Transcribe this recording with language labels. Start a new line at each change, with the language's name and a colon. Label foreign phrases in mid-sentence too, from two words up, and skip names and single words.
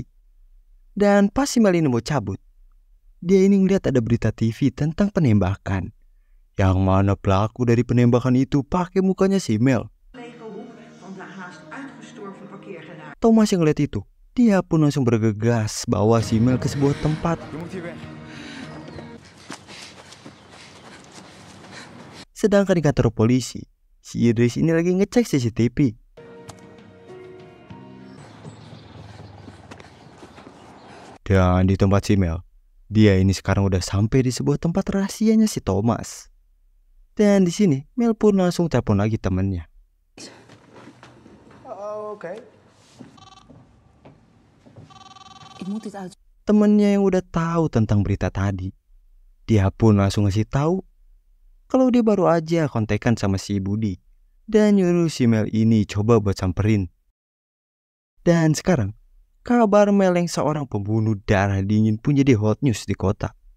Indonesian: Dan pas si Mel ini mau cabut, dia ini ngeliat ada berita TV tentang penembakan. Yang mana pelaku dari penembakan itu pakai mukanya si Mel. Thomas yang ngeliat itu, dia pun langsung bergegas bawa si Mel ke sebuah tempat.
Dutch: Je moet hier weg.
Indonesian: Sedangkan di kantor polisi, si Idris ini lagi ngecek CCTV. Dan di tempat si Mel, dia ini sekarang udah sampai di sebuah tempat rahasianya si Thomas. Dan di sini, Mel pun langsung telepon lagi temennya.
Dutch: Oh, oké. Ik moet dit uit.
Indonesian: Temennya yang udah tahu tentang berita tadi. Dia pun langsung ngasih tahu kalau dia baru aja kontekan sama si Budi dan nyuruh si Mel ini coba buat samperin. Dan sekarang, kabar Mel yang seorang pembunuh darah dingin pun jadi
English: hot news
Indonesian: di kota.